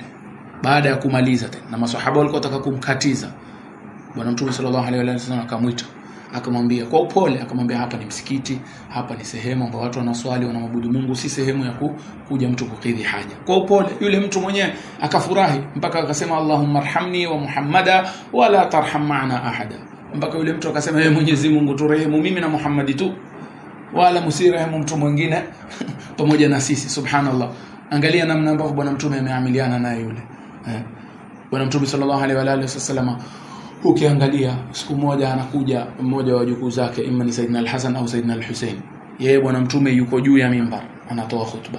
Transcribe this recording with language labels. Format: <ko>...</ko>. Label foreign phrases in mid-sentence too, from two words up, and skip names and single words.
<sw>Baada ya kumaliza tena, na maswahaba walikuwa wataka kumkatiza, bwana Mtume</sw> <ar>صلى الله عليه وسلم</ar> <sw>akamuita, akamwambia kwa upole, akamwambia hapa ni msikiti, hapa ni sehemu ambapo watu wanaswali, wanaabudu Mungu, si sehemu ya kuja mtu kukidhi haja. Kwa upole yule mtu mwenyewe akafurahi, mpaka akasema</sw> <ar>اللهم ارحمني ومحمدا ولا ترحم معنا أحدا.</ar> <sw>Mpaka yule mtu akasema wewe Mwenyezi Mungu turehemu mimi na Muhammad tu, wala msirehemu mtu mwingine pamoja na sisi. Subhanallah, angalia namna ambavyo bwana Mtume ameamiliana naye yule bwana Mtume</sw> <ar>صلى الله عليه وسلم.</ar> <sw>Ukiangalia siku moja anakuja mmoja wa wajukuu zake, imma ni Saidina Al-Hasan au Saidina Al-Hussein, yeye bwana Mtume yuko juu ya mimbar anatoa khutba.</sw>